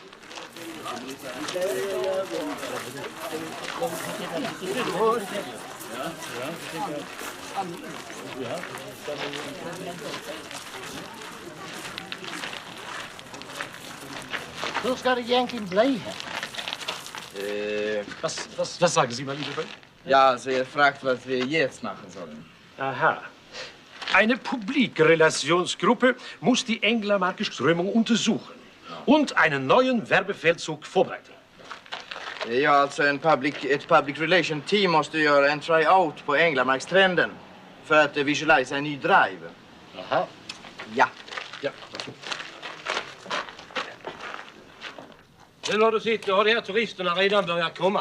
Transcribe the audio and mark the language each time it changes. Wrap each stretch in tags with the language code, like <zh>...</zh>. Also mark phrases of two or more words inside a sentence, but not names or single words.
<sv>Hur ska det egentligen bli här?</sv> <de>Was sagen Sie mal, liebe Freund? Ja, also ihr fragt, was wir jetzt machen sollen. Aha. Eine Publikrelationsgruppe muss die Änglamarkische Strömung untersuchen und einen neuen Werbefeldzug vorbereiten.</de> <sv>Ja, alltså ett</sv> <en>public relation team</en> <sv>måste göra en tryout på Änglamarkstrenden för att visualisera en ny drive. Aha. Ja. Nu har du sett, har de här turisterna redan börjat komma.</sv>